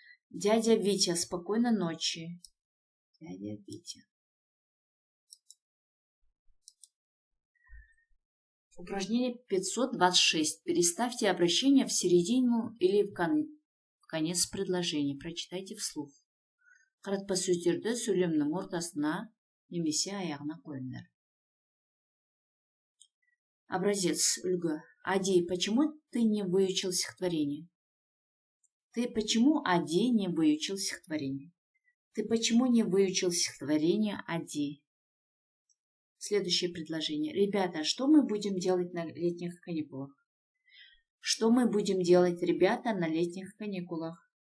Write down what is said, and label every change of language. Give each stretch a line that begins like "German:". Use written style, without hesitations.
Russian: Дядя Витя, спокойной ночи. Дядя Витя. Упражнение 526. Переставьте обращение в середину или в конец предложения. Прочитайте вслух.
Kazakh: Қаратпа сөздерді сөйлемнің ортасына немесе аяғына қойыңдар.
Russian: Образец, үлгі. Ади, почему ты не выучил стихотворение? Ты почему, Ади, не выучил стихотворение? Ты почему не выучил стихотворение, Ади? Следующее предложение. Ребята, что мы будем делать на летних каникулах? Что мы будем делать, ребята, на летних каникулах?